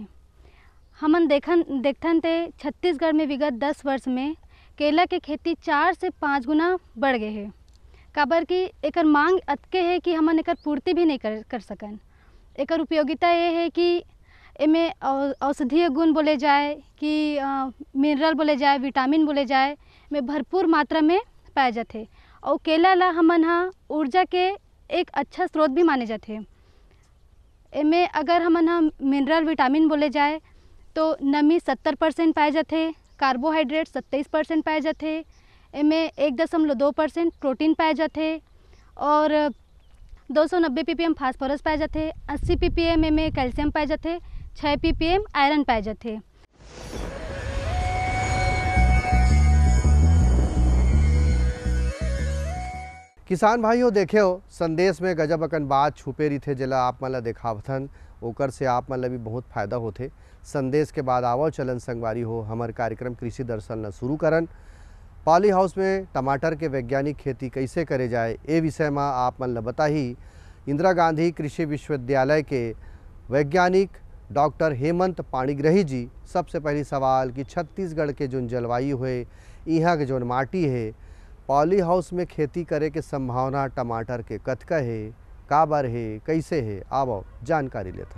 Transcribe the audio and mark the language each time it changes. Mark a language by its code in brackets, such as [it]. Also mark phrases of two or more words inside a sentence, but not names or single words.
[hne] हमन देखथन ते छत्तीसगढ़ में विगत 10 वर्ष में केला के खेती 4 से 5 गुना बढ़ गए है। काबर कि एकर मांग अतके है कि हमन एकर पूर्ति भी नहीं कर सकन। एकर उपयोगिता ये है कि एमे औषधीय गुण बोले जाए कि मिनरल बोले जाए, विटामिन बोले जाए में भरपूर मात्रा में पाए जाते। और केला ला हमन हा ऊर्जा के एक अच्छा स्रोत भी माने जाते। एमे अगर हमन हा मिनरल विटामिन बोले जाए तो नमी 70% पाए जाते, कार्बोहाइड्रेट 27% पाए जाते, एमे 1.2% प्रोटीन पाए जाते और 290 ppm फास्फोरस पाए जाते, 80 ppm में कैल्शियम पाए जाते, 6 ppm आयरन पाए जाते। किसान भाइयों देखे हो संदेश में गजब अकन बात छुपे रही थे जेला आप मन ला देखावथन, ओकर से आप मन ला भी बहुत फायदा होथे। संदेश के बाद आवो चलन संगवारी हो हमार कार्यक्रम कृषि दर्शन ला शुरू करन। [en] poly house [hne] में टमाटर के वैज्ञानिक खेती कैसे करे जाए ए विषय में आप मन ला बताही इंदिरा गांधी कृषि विश्वविद्यालय के वैज्ञानिक डॉक्टर हेमंत पाणिग्रही जी। सबसे पहली सवाल कि छत्तीसगढ़ के जो जलवायु है, यहाँ के जो माटी है, [en] poly house [hne] में खेती करे के संभावना टमाटर के कतका है, काबर है, कैसे है, आवो जानकारी लेथन।